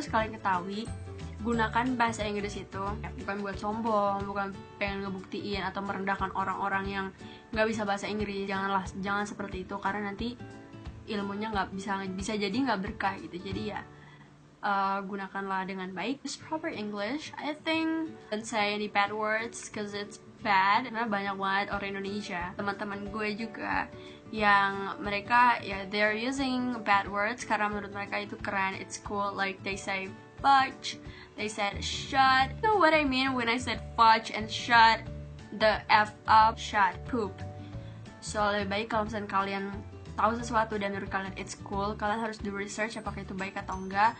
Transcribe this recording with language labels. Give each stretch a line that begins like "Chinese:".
Indonesian: Terus kalian ketahui, gunakan bahasa Inggris itu bukan buat sombong, bukan pengen ngebuktiin atau merendahkan orang-orang yang nggak bisa bahasa Inggris. Jangan seperti itu, karena nanti ilmunya nggak bisa jadi nggak berkah gitu. Jadi ya gunakanlah dengan baik.
English: Use proper English. I think don't say any bad words because it's bad.
Indonesian: Karena banyak banget orang Indonesia, teman-teman gue juga, yang mereka
English: they're using bad words
Indonesian: karena menurut mereka itu keren,
English: it's cool. Like they say fudge, they said shut. You know what I mean when I said fudge and shut? The F up, shut, poop.
Indonesian: So lebih baik kalau misalnya kalian tahu sesuatu dan menurut kalian
English: it's cool,
Indonesian: kalian harus
English: do research
Indonesian: apakah itu baik atau enggak.